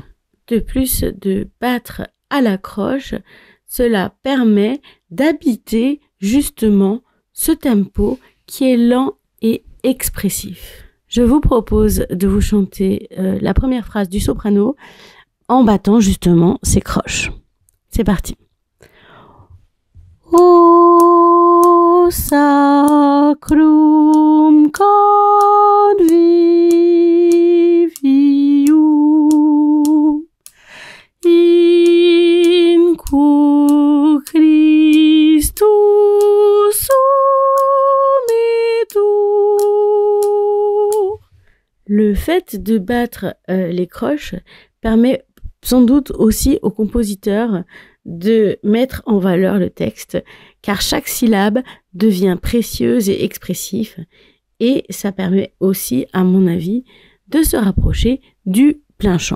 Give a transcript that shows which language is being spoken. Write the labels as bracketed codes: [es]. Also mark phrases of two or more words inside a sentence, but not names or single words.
[fr] De plus de battre à la croche, cela permet d'habiter justement ce tempo qui est lent et expressif. Je vous propose de vous chanter la première phrase du soprano en battant justement ces croches. C'est parti. [la] O sacrum convivium in cui Christus sumitur. [fr] Le fait de battre les croches permet sans doute aussi au compositeur de mettre en valeur le texte, car chaque syllabe devient précieuse et expressive, et ça permet aussi, à mon avis, de se rapprocher du plein chant.